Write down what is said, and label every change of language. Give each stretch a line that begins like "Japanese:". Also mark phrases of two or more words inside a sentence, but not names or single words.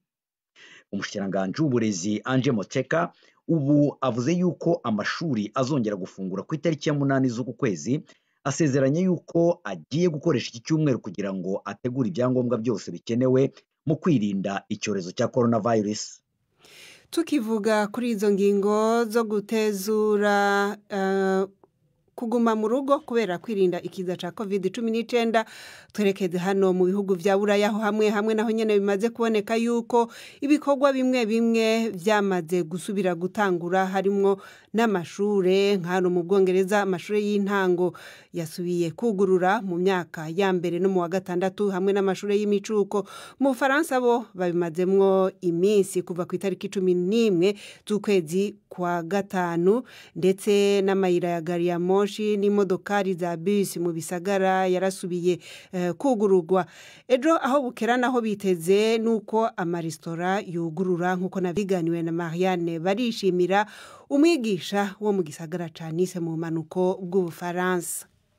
Rundi: Umushikiranganji w'uburezi Anje Moteka ubu avuze yuko amashuri azongera gufungura ku itariki ya 8 z'uku kwezi, asezeranye yuko agiye gukoresha iki cyumweru kugira ngo ategure ibyangombwa byose bikenewe mu kwirinda icyorezo cya coronavirus. Tukivuga kuri izo ngingo zo gutezura kuguma mu rugo kubera kwirinda ikiza ca COVID-19, twerekeze hano mu bihugu vya Buraya aho hamwe naho nyene bimaze kuboneka yuko ibikorwa bimwe vyamaze gusubira gutangura, harimwo n'amashure nk'ano mu Bwongereza. Amashure y'intango yasubiye kugurura mu myaka ya mbere no mu wa gatandatu, hamwe n'amashure y'imicuko. Mu Faransa bo babimazemwo iminsi kuva ku itariki 11 z'ukwezi kwa gatanu, ndetse n'amayira ya gari ya moshi n'imodokari za bus mu bisagara yarasubiye kugururwa. Ejo aho bukera naho biteze nuko amaresitora yugurura, nkuko nabiganiwe na Marianne Barishimira, umwigisha wo mu gisagara ca Nice mu manuko bw'Ubufaransa.